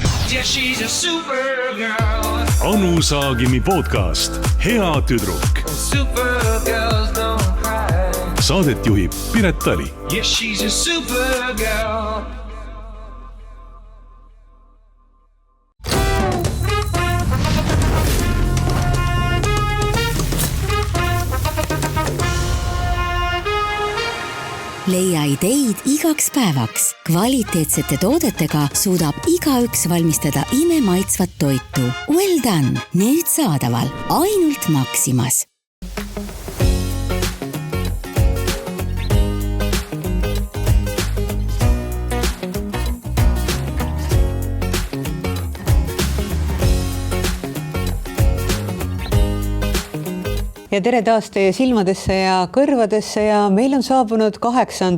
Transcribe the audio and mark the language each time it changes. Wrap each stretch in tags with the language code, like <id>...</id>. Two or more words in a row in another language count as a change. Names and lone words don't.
<en>Yeah, she's a supergirl.</en> <et>Anu Saagimi podcast Hea tüdruk.</et> <en>Supergirls don't cry.</en> <et>Saadet juhib Piret Tali.</et> <en>Yeah, she's a supergirl.</en> <et>Leia ideid igaks päevaks. Kvaliteetsete toodetega suudab igaüks valmistada imemaitsvat toitu.</et> <en>Well done!</en> <et>Nüüd saadaval ainult Maximas. Ja tere taas teie silmadesse ja kõrvadesse ja meil on saabunud 8.</et>